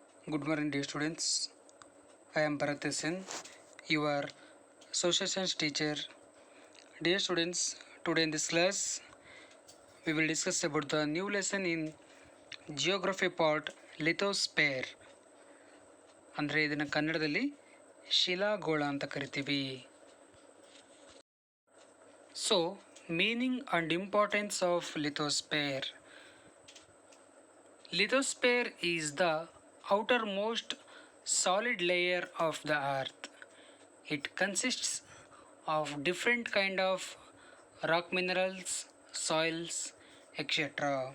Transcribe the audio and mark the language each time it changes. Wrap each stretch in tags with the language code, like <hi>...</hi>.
<en>Good morning, dear students. I am Bharat Sen, your social science teacher. Dear students, today in this class, we will discuss about the new lesson in geography part, lithosphere.</en> <kn>ಅಂದರೆ ಇದನ್ನು ಕನ್ನಡದಲ್ಲಿ ಶಿಲಾಗೋಳ ಅಂತ ಕರಿತೀವಿ.</kn> <en>So, meaning and importance of lithosphere. Lithosphere is the outermost solid layer of the earth. It consists of different kind of rock minerals, soils, etc.</en>